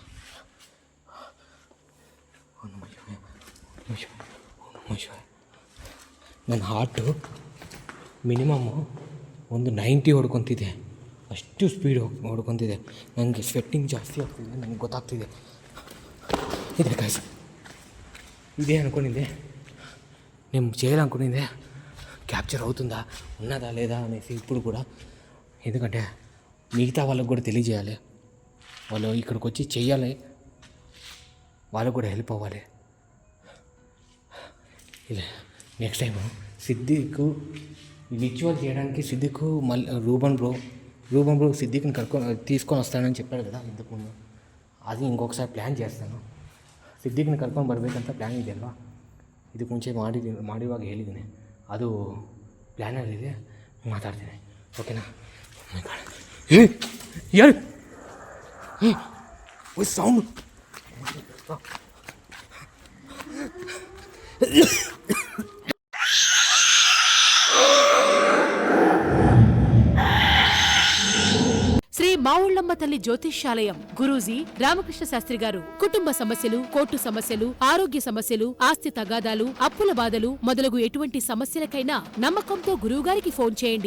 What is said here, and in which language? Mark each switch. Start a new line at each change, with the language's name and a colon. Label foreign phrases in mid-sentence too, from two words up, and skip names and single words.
Kannada: ನನ್ನ ಹಾರ್ಟು ಮಿನಿಮಮ್ಮು ಒಂದು 90 ಹೊಡ್ಕೊತಿದೆ, ಅಷ್ಟು ಸ್ಪೀಡ್ ಹೊಡ್ಕೊತಿದೆ. ನನಗೆ ಸ್ವೆಟ್ಟಿಂಗ್ ಜಾಸ್ತಿ ಆಗ್ತಿದೆ, ನನಗೆ ಗೊತ್ತಾಗ್ತಿದೆ. ಇದೆ ಗಾಯ್ಸ್,
Telugu: ఇదే అనుకునింది నేను చేయాలనుకునిందే క్యాప్చర్ అవుతుందా ఉన్నదా లేదా అనేసి ఇప్పుడు కూడా. ఎందుకంటే మిగతా వాళ్ళకు కూడా తెలియజేయాలి, వాళ్ళు ఇక్కడికి వచ్చి చెయ్యాలి, వాళ్ళకు కూడా హెల్ప్ అవ్వాలి. ఇలా నెక్స్ట్ టైం సిద్దికు రిచువల్ చేయడానికి సిద్దికు మళ్ళీ రూబన్ బ్రో సిద్దిక్ని తీసుకొని వస్తానని చెప్పాడు కదా ఇంతకుముందు. అది ఇంకొకసారి ప్లాన్ చేస్తాను.
Kannada: ಸಿದ್ದಿಗ್ನ ಕರ್ಕೊಂಡು ಬರಬೇಕಂತ ಪ್ಲ್ಯಾನ್ ಇದೆಯಲ್ವಾ, ಇದಕ್ಕೆ ಮುಂಚೆ ಮಾಡಿರುವಾಗ ಹೇಳಿದ್ದೀನಿ, ಅದು ಪ್ಲ್ಯಾನಲ್ಲಿದೆ, ಮಾತಾಡ್ತೀನಿ, ಓಕೆನಾ? ಯಾರು ಸೌಂಡ್
Telugu: శ్రీ మావుళ్ళమ్మ తల్లి జ్యోతిష్యాలయం గురూజీ రామకృష్ణ శాస్త్రి గారు కుటుంబ సమస్యలు, కోర్టు సమస్యలు, ఆరోగ్య సమస్యలు, ఆస్తి తగాదాలు, అప్పుల బాధలు మొదలగు ఎటువంటి సమస్యలకైనా నమ్మకంతో గురువుగారికి ఫోన్ చేయండి.